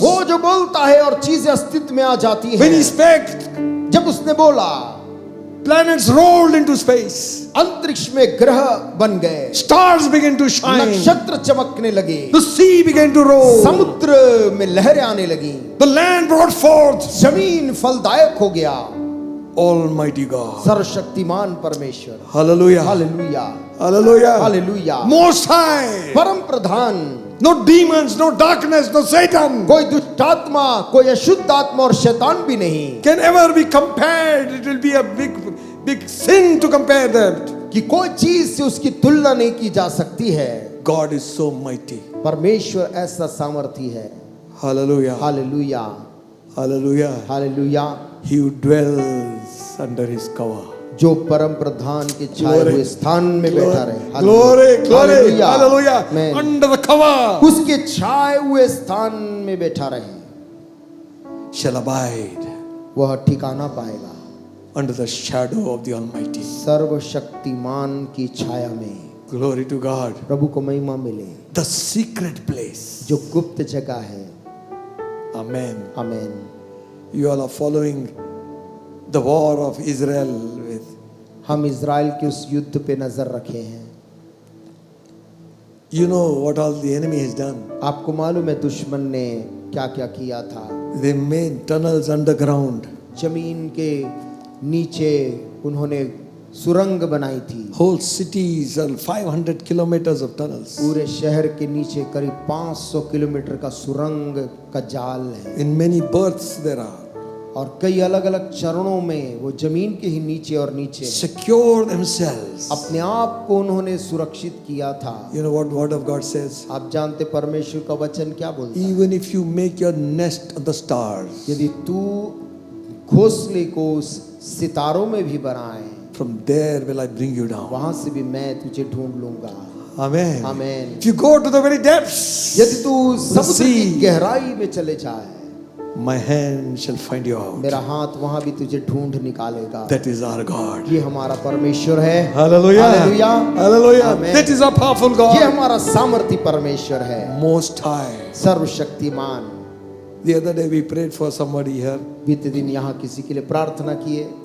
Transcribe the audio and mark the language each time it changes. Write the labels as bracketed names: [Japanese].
[Hindi] वो जो बोलता है और चीजें अस्तित्व में आ जाती हैं. [English] When he spake, [Hindi] जब उसने बोला, [English] planets rolled into space. [Hindi] अंतरिक्ष में ग्रह बन गए. [English] Stars began to shine. [Hindi] नक्षत्र चमकने लगे. [English] The sea began to roll. [Hindi] समुद्र में लहरें आने लगी. [English] The land brought forth. [Hindi] जमीन फलदायक हो गया. [English] Almighty God. [Hindi] सर्वशक्तिमान परमेश्वर. [English] Hallelujah. [Hindi] Hallelujah. [English] Hallelujah. [Hindi] Hallelujah. [English] Most High. [Hindi] परम प्रधान. [English] No demons, no darkness, no Satan [Hindi] कोई दुष्ट आत्मा, कोई अशुद्ध आत्मा और शैतान भी नहीं. [English] can ever be compared. It will be a big sin to compare that. [Hindi] कि कोई चीज से उसकी तुलना नहीं की जा सकती है. [English] God is so mighty. [Hindi] परमेश्वर ऐसा सामर्थी है. [English] Hallelujah. [Hindi] Hallelujah. [English] Hallelujah. [Hindi] Hallelujah. [English] He who dwells under his cover. [Hindi] जो परम प्रधान के छाए हुए स्थान में बैठा रहे. [English] Glory, glory, [Hindi] hallelujah. [English] hallelujah. Amen. Under the cover [Hindi] उसके छाए हुए स्थान में बैठा रहे. [English] shall abide. [Hindi] वह ठिकाना पाएगा. [English] Under the shadow of the Almighty. [Hindi] सर्वशक्तिमान की छाया में. [English] Glory to God. [Hindi] प्रभु को महिमा मिले. [English] The secret place. [Hindi] जो गुप्त जगह है. [English] Amen. [Hindi] Amen. [English] You all are following the war of Israel with. [Hindi] हम इज़राइल के उस युद्ध पे नजर रखे हैं. [English] You know what all the enemy has done. [Hindi] आपको मालूम है दुश्मन ने क्या क्या किया था. [English] They made tunnels underground. [Hindi] जमीन के नीचे उन्होंने सुरंग बनाई थी। [English] Whole cities and 500 kilometers of tunnels. [Hindi] पूरे शहर के नीचे करीब 500 किलोमीटर का सुरंग का जाल है [English] In many berths there are. [Hindi] और कई अलग अलग चरणों में वो जमीन के ही नीचे और नीचे [English] Secure themselves. [Hindi] अपने आप को उन्होंने सुरक्षित किया था। [English] You know what word of God says? [Hindi] आप जानते परमेश्वर का वचन क्या बोलता है? [English] Even if you make your nest on the stars, [Hindi] यदि तू घोंसले को उस सितारों में भी बनाए, [English] from there will I bring you down. [Hindi] वहां से भी मैं तुझे ढूंढ लूंगा। [English] Amen. [Hindi] Amen. [English] If you go to the very depths, [Hindi] यदि तू समुद्र की [English] sea, [Hindi] गहराई में चले जाए, [English] my hand shall find you out. [Hindi] मेरा हाथ वहां भी तुझे ढूंढ निकालेगा। [English] That is our God. [Hindi] ये हमारा परमेश्वर है। [English] Hallelujah. Hallelujah. Hallelujah. Amen. That is our powerful [Hindi] ये [English] God. [Hindi] हमारा सामर्थी परमेश्वर है, [English] Most high. [Hindi] सर्वशक्तिमान। [English] The other day we prayed for somebody here. [Hindi] बीते दिन यहाँ किसी के लिए प्रार्थना किए।